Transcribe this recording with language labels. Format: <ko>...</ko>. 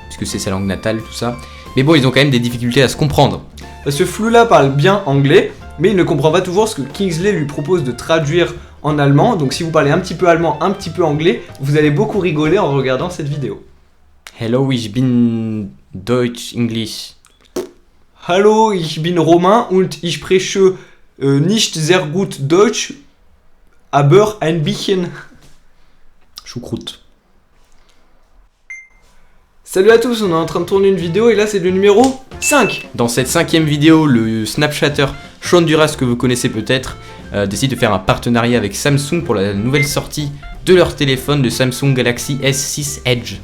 <fr>puisque c'est sa langue natale, tout ça. Mais bon, ils ont quand même des difficultés à se comprendre. Ce flou-là parle bien anglais, mais il ne comprend pas toujours ce que Kingsley lui propose de traduire en allemand. Donc si vous parlez un petit peu allemand, un petit peu anglais, vous allez beaucoup rigoler en regardant cette vidéo.</fr> <de>Hello, ich bin Deutsch, English. Hallo, ich bin Romain und ich spreche nicht sehr gut Deutsch, aber ein bisschen.</de> <fr>Choucroute. Salut à tous, on est en train de tourner une vidéo et là c'est le numéro 5. Dans cette 5e vidéo, le Snapchatter Sean Duras, que vous connaissez peut-être, décide de faire un partenariat avec Samsung pour la nouvelle sortie de leur téléphone, le Samsung Galaxy S6 Edge.</fr>